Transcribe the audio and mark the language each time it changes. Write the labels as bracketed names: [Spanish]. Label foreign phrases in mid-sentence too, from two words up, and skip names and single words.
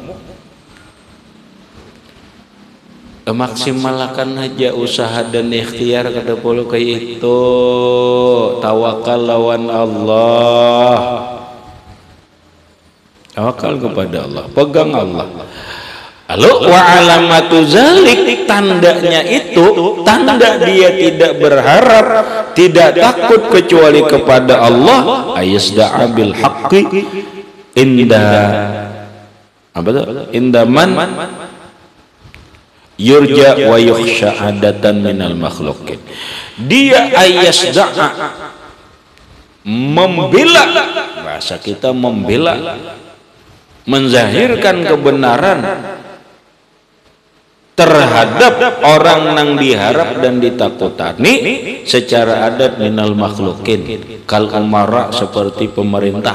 [Banjar] Maksimalkan aja usaha dan ikhtiar kada perlu kayak itu. Tawakal lawan Allah, tawakal kepada Allah, pegang Allah. [Arabic] Lalu وعلامة ذلك, [Indonesian] tandanya itu tanda dia tidak berharap, tidak takut kecuali kepada Allah. [Arabic] أن يصدع بالحق عند [Banjar] apa tuh? [Arabic] عند من يرجى ويخشى عادة من المخلوقين. [Banjar] Dia ayasda'a, membela, bahasa kita membela, menzahirkan kebenaran terhadap orang nang diharap dan ditakutani secara adat [Arabic] من المخلوقين كالأمراء [Banjar] seperti pemerintah.